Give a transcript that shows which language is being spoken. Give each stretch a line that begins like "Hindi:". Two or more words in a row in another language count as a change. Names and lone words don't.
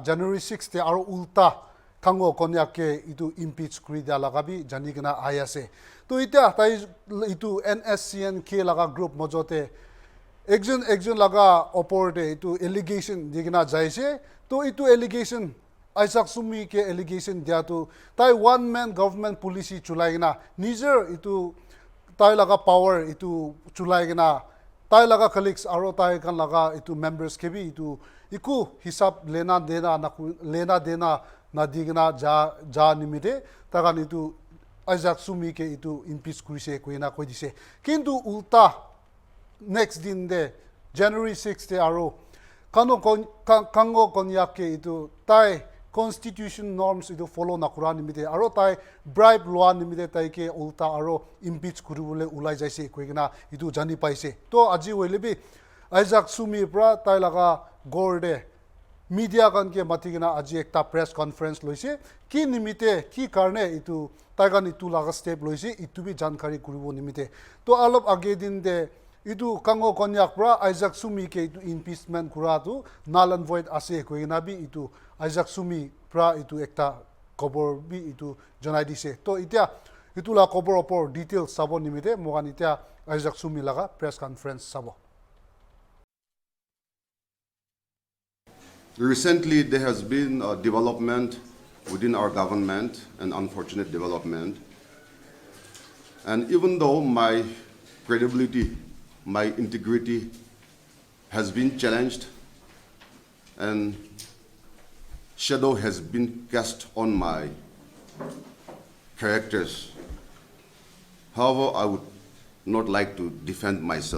Naga Pidgin: January 6 te aro ulta Khango konyak ke itu impeach kuri dia lagabi jani kena ayase. To ita tai itu NSCNK laga group mojote ekjon laga oporte itu allegation digina jaise. To itu allegation Isak Sumi ke allegation dia tu tai
English: one man government policy
Naga Pidgin: chulai gina nijer itu tai laga power itu chulai gina tai laga colleagues aro tai kan laga itu members ke bi itu iku hisab lena dena na digna ja nimite tagan itu Isak Sumi ke itu impeach kurise kuina koi dise kintu ulta next din de January 6 te aro Khango konyak ke itu tai
English: constitution norms
Naga Pidgin: itu follow na kura nimite aro tai bribe loa nimite tai ke ulta aro impeach kuribole ulai jaise koigina itu jani paise to aji welebi Isak Sumi pra tai laga gorde media kan ke matigina aji ekta
English: press conference
Naga Pidgin: loise ki nimite ki karne itu taigan itu laga step loise itu bi jankari kuribo nimite to alop age din de itu Khango konyak pra Isak Sumi ke itu impeachment kura tu
English: null and void
Naga Pidgin: ase koina bi itu Isak Sumi pra itu ekta kobor bi itu janai dise to itia itu la kobor opor details sabo nimite mogan itia Isak Sumi laga
English: press conference
Naga Pidgin: sabo.
English: Recently, there has been a development within our government, an unfortunate development. And even though my credibility, my integrity has been challenged and shadow has been cast on my characters, however, I would not like to defend myself.